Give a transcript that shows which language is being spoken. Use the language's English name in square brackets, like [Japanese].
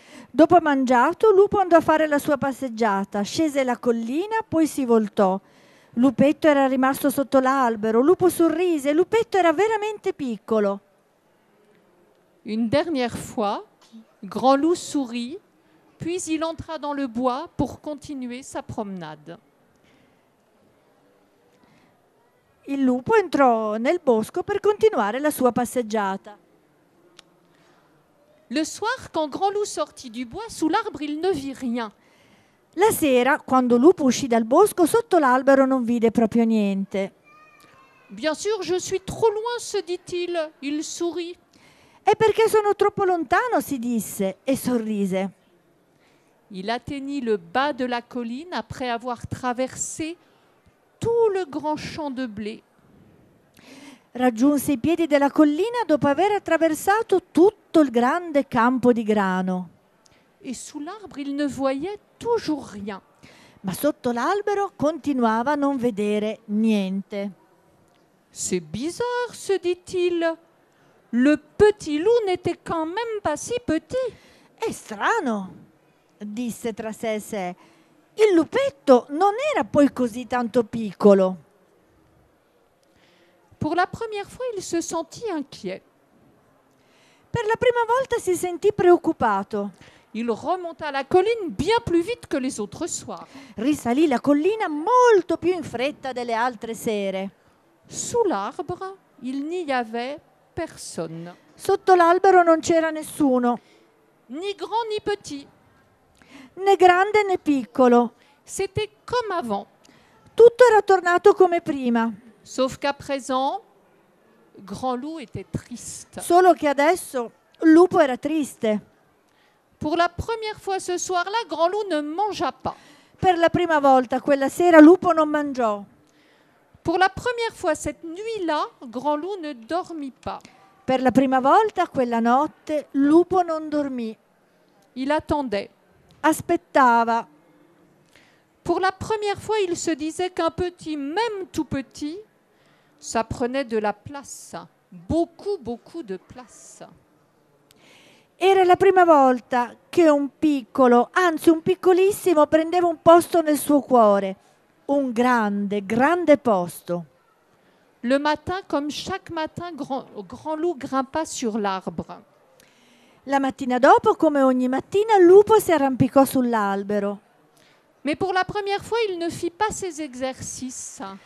[Italian] Dopo mangiato, Lupo andò a fare la sua passeggiata, scese la collina, poi si voltò. Lupetto era rimasto sotto l'albero. Lupo sorrise. Lupetto era veramente piccolo. [French] Une dernière fois, Grand Loup sourit, puis il entra dans le bois pour continuer sa promenade. [Italian] Il lupo entrò nel bosco per continuare la sua passeggiata. [French] Le soir, quand Grand Loup sortit du bois, sous l'arbre, il ne vit rien. [Italian] La sera, quando Lupo uscì dal bosco, sotto l'albero non vide proprio niente. [French] Bien sûr, je suis trop loin, se dit-il. Il sourit. [Italian] È perché sono troppo lontano, si disse, e sorrise. [French] Il atteignit le bas de la colline après avoir traversé tout le grand champ de blé. [Italian] Raggiunse i piedi della collina dopo aver attraversato tutto il grande campo di grano. [French] Et sous l'arbre, il ne voyait toujours rien. [Italian] Ma sotto l'albero continuava a non vedere niente. [French] C'est bizarre, se dit-il. Le petit loup n'était quand même pas si petit. [Italian] È strano, disse tra sé e sé. Il lupetto non era poi così tanto piccolo. [French] Pour la première fois, il se sentit inquiet. [Italian] Per la prima volta si sentì preoccupato. [French] Il remonta la colline bien plus vite que les autres soirs. [Italian] Risalì la collina molto più in fretta delle altre sere. [French] Sous l'arbre, il n'y avait personne, [Italian] Sotto l'albero non c'era nessuno, [French] ni grand ni petit. [Italian] né grande né piccolo. [French] C'était comme avant, [Italian] Tutto era tornato come prima, [French] sauf qu'à présent, Grand Loup était triste. [Italian] solo che adesso Lupo era triste. [French] Pour la première fois ce soir-là, Grand Loup ne mangea pas. [Italian] Per la prima volta quella sera Lupo non mangiò. [French] Pour la première fois cette nuit-là, Grand Loup ne dormit pas. [Italian] Per la prima volta quella notte Lupo non dormì. [French] Il attendait. [Italian] Aspettava. [French] Pour la première fois, il se disait qu'un petit, même tout petit, ça prenait de la place. Beaucoup, beaucoup de place. [Italian] Era la prima volta che un piccolo, anzi un piccolissimo, prendeva un posto nel suo cuore. Un grande, grande posto. [French] Le matin, comme chaque matin, Grand Loup grimpa sur l'arbre. [Italian] La mattina dopo, come ogni mattina, Lupo si arrampicò sull'albero. [French] Mais pour la première fois, il ne fit pas ses exercices.